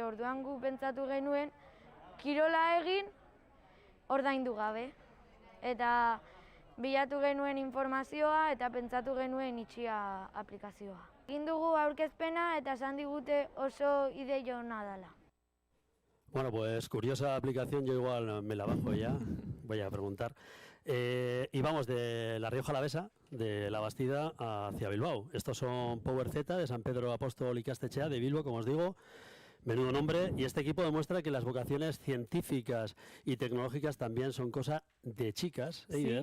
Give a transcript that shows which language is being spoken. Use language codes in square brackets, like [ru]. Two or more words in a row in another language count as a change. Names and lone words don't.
[eu] Orduan gu pentsatu genuen kirola egin ordaindu gabe. Eta bilatu genuen informazioa eta pentsatu genuen itxia aplikazioa. Egin dugu aurkezpena eta esan digute oso ideia ona dela. [es] Bueno, pues curiosa aplicación, yo igual me la bajo ya, voy a preguntar. Y vamos de La Rioja Alavesa, de La Bastida, hacia Bilbao. Estos son Power Z de San Pedro Apóstol Ikastetxea de Bilbo, como os digo. Menudo nombre, y este equipo demuestra que las vocaciones científicas y tecnológicas también son cosa de chicas, Eider.